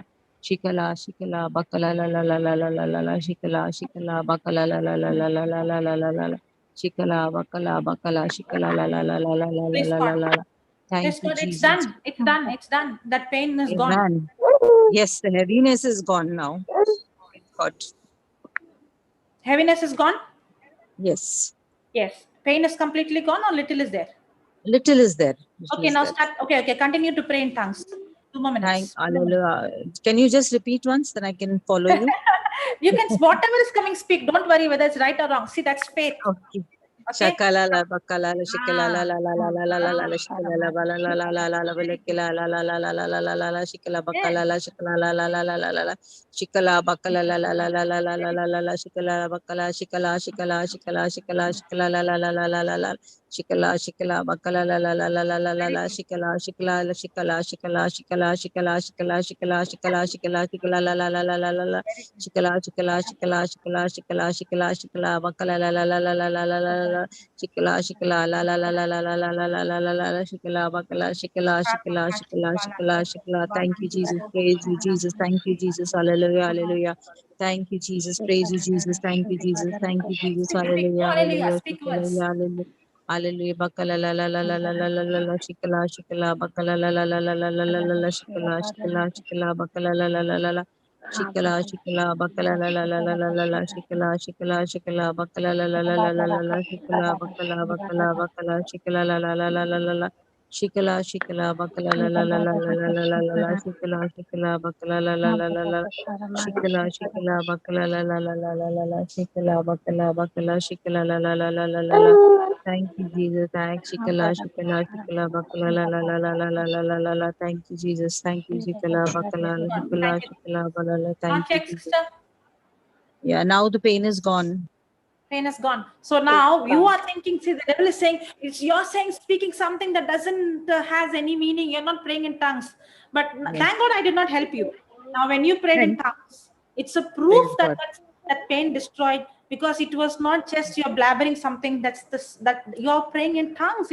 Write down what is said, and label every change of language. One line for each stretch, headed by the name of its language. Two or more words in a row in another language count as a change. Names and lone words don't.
English: shikala bakala la shikala bakala la shikala bakala shikala la. Thank Yes, you, Lord, it's Jesus. done. It's done. That pain is gone. Amen. Yes, the heaviness is gone now. God. Heaviness is gone? Yes. Yes. Pain is completely gone or little is there? Little is there. Okay, now start. Okay. Continue to pray in tongues. 2 more minutes. Can you just repeat once, then I can follow you? You can, whatever is coming, speak. Don't worry whether it's right or wrong. See, that's faith. Okay. Okay. Shakala la bakala la shikala la la la la la la la la shikala la la la la la la la balakila la la la la la la la la la shikala bakala la shikala la la la la la la la shikala bakala la la la la la la la la la la shikala bakala shikala la la la la la la la shikala bakala la la la la la la la la shikala la la la la la la shikala bakala la la la la la la la shikala la la la la la la la la la la la la shikala bakala shikala. Thank you, Jesus. Praise you, Jesus. Thank you, Jesus. Hallelujah, hallelujah. Thank you, Jesus. Praise you, Jesus. Thank you, Jesus. Thank you, Jesus. Hallelujah, hallelujah. Speak words. Hallelujah. Bakala la la la la la la la la la shikala bakala la la la la la la la la shikala bakala la la la la la shikala bakala la la la la la la la shikala bakala la la la la la la la shikala bakala shikala la la la la la la la Shikala, shikala, bakala, la la la la la la la la la la, shikala, shikala, bakala, la la la la la, shikala, shikala, bakala, la la la la la la la, shikala, bakala, bakala, shikala, la la la la la la la. Thank you, Jesus. Thanks, shikala, shikala, shikala, bakala, la la la la la la la la la la. Thank you, Jesus. Thank you, shikala, bakala, shikala, shikala, bakala. Now Thank you, check, Jesus. sister. Yeah, now the pain is gone. Pain is gone. So now you are thinking, see, the devil is saying, you're saying, speaking something that doesn't has any meaning. You're not praying in tongues. But thank God I did not help you. Now, when you prayed in tongues, it's a proof that that pain destroyed, because it was not just you're blabbering something that you're praying in tongues.